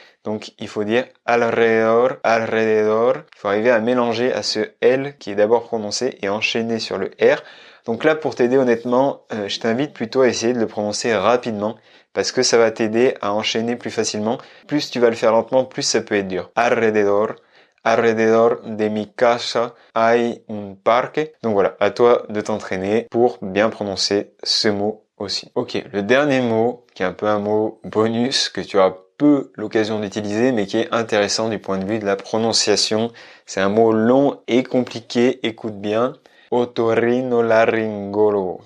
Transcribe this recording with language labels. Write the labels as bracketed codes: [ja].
[fr] Donc il faut dire alrededor, alrededor. Il faut arriver à mélanger à ce L qui est d'abord prononcé et enchaîner sur le R. Donc là, pour t'aider honnêtement, je t'invite plutôt à essayer de le prononcer rapidement parce que ça va t'aider à enchaîner plus facilement. Plus tu vas le faire lentement, plus ça peut être dur. [es] Alrededor. Alrededor de mi casa hay un parque. [fr] Donc voilà, à toi de t'entraîner pour bien prononcer ce mot aussi. Ok, le dernier mot, qui est un peu un mot bonus que tu auras peu l'occasion d'utiliser, mais qui est intéressant du point de vue de la prononciation. C'est un mot long et compliqué, écoute bien. Otorrinolaryngologo.